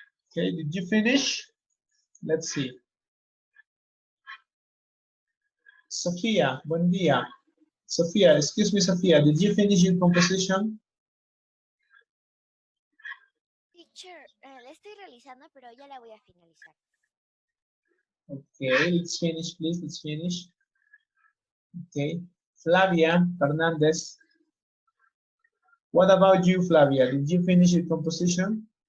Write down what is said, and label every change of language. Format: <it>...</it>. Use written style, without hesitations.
<en>Okay, did you finish? Let's see.</en> <es>Sophia, buen día.</es> <en>Sophia, excuse me, Sophia, did you finish your composition? Teacher,</en> <es>la estoy realizando, pero ya la voy a finalizar.</es> <en>Okay, let's finish, please, let's finish. Okay, Flavia Fernandez. What about you, Flavia? Did you finish your composition?</en>